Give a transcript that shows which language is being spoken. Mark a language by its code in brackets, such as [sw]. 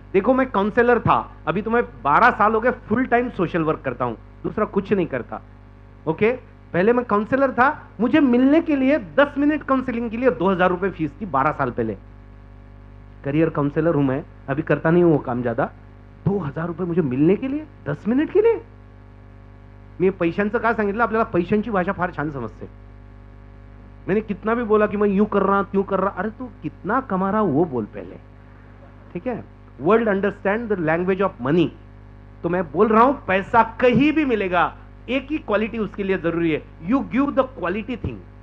[hi] देखो मैं काउंसलर था, अभी तो मैं 12 साल हो गए फुल टाइम सोशल वर्क करता हूं, दूसरा कुछ नहीं करता. ओके, पहले मैं काउंसलर था, मुझे मिलने के लिए 10 मिनट काउंसलिंग के लिए 2000 रुपए फीस थी 12 साल पहले. करियर काउंसलर हूं मैं, अभी करता नहीं हूं वो काम ज्यादा. 2000 रुपए मुझे मिलने के लिए 10 मिनिट के लिए. [mr] मी पैशांचं काय सांगितलं, आपल्याला पैशांची भाषा फार छान समजते. [hi] मैंने कितना भी बोला कि मैं यूं कर रहा त्यों कर रहा, अरे तू कितना कमा रहा वो बोल पहले. ठीक है, [en] World understand the language of money. [hi] तो मैं बोल रहा हूं पैसा कहीं भी मिलेगा, एक ही क्वालिटी उसके लिए जरूरी है, [en] You give the quality thing.